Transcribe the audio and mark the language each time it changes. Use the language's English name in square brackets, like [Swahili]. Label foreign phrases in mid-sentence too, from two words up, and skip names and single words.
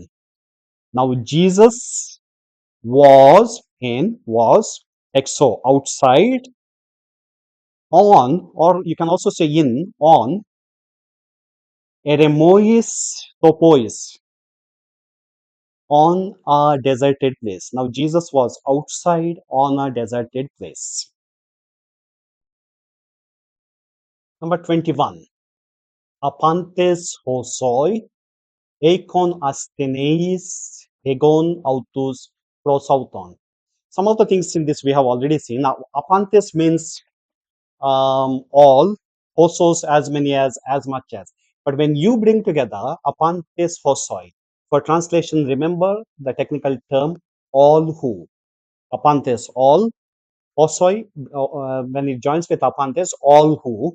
[English] Now Jesus was exo, outside, on, or you can also say in, on, [Greek] ἐρήμοις τόποις, [English] on a deserted place. Now Jesus was outside on a deserted place. Number 21. [Greek] Ἅπαντες ὅσοι, εἶχον ἀσθενεῖς, ἤγαγον αὐτοὺς πρὸς αὐτόν. [English] Some of the things in this we have already seen. Now, apantes means all, hosos as many as much as. But when you bring together [Greek] ἅπαντες ὅσοι, [English] for translation, remember the technical term all who. Apantes all, hosoi, when it joins with apantes, all who.